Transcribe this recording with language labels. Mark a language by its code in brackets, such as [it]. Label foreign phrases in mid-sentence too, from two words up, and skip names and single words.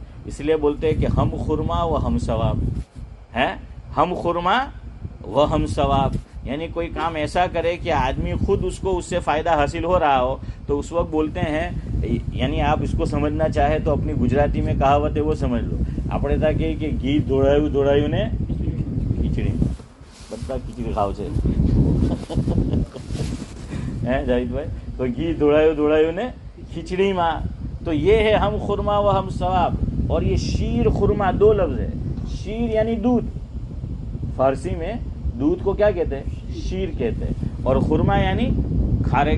[ur] اس لیے بولتے ہیں کہ [fa] ہم خورما و ہم ثواب، [ur] ہے [fa] ہم خورما و ہم ثواب، [ur] یعنی کوئی کام ایسا کرے کہ آدمی خود اس کو اس سے فائدہ حاصل ہو رہا ہو، تو اس وقت بولتے ہیں، یعنی آپ اس کو سمجھنا چاہے تو اپنی گجراتی میں کہاوت ہے وہ سمجھ لو، [gu] આપણે તા કે ઘી દોડાયું ને ખીચડી، બધા ખીચડી ખાવ છે، [ur] ہیں جاوید بھائی, [gu] તો ઘી દોડાયું ને ખીચડી માં. [ur] تو یہ ہے [fa] ہم خرما و ہم ثواب. [ur] اور یہ شیر خرما دو لفظ ہے. شیر یعنی دودھ, فارسی میں دودھ کو کیا کہتے ہیں؟ شیر کہتے ہیں. اور خرما یعنی کھارک.